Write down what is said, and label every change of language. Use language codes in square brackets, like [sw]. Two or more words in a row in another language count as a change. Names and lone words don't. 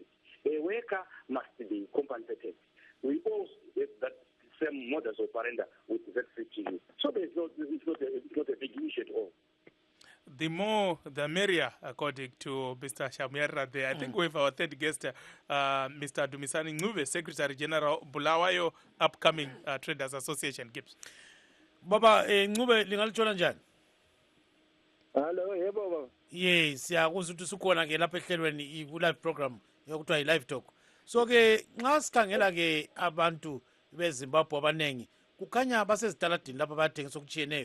[en] A worker must be compensated. We all have that same modus operandi with ZCTU. So it's not a big issue at all. the more the merrier, according to Mr. Shamuyarira there. I think we have our third guest, Mr. Dumisani Ncube, Secretary General Bulawayo Upcoming Traders Association. Gibbs. [nd] Baba Ncube lingaluthola njani? Hello, yebo baba. Yes, siyakuzwa ukuthi usukhona ke lapha ehlelweni i- [en] live program [nd] yokuthiwa i-LiveTalk. So ke nxa sikhangela ke abantu beZimbabwe abanengi kukhanya basezitaladini lapha bayathengisa okutshiyeneyo.